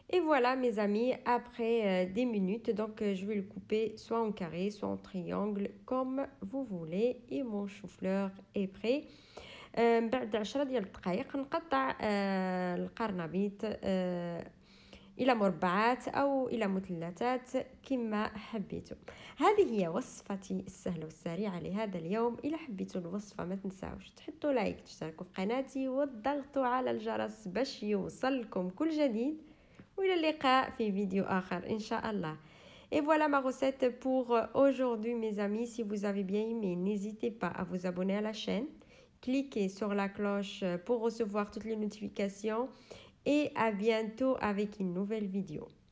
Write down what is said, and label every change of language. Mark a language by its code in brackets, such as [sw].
[fr] voilà mes amis, après des minutes, donc je vais le couper soit en carré, soit en triangle, comme vous voulez. Et mon chou-fleur est prêt. [ar] بعد 10 ديال الدقائق نقطع القرنبيط إلى مربعات أو إلى مثلثات كما حبيتوا. هذه هي وصفتي السهلة والسريعة لهذا اليوم. إذا حبيتوا الوصفة ما تنساوش تحطوا لايك، تشتركوا في قناتي وتضغطوا على الجرس باش يوصلكم كل جديد. وإلى اللقاء في فيديو آخر إن شاء الله. [fr] Et voilà ma recette pour aujourd'hui mes amis. Si vous avez bien aimé, n'hésitez pas à vous abonner à la chaîne. Cliquez sur la cloche pour recevoir toutes les notifications. Et à bientôt avec une nouvelle vidéo.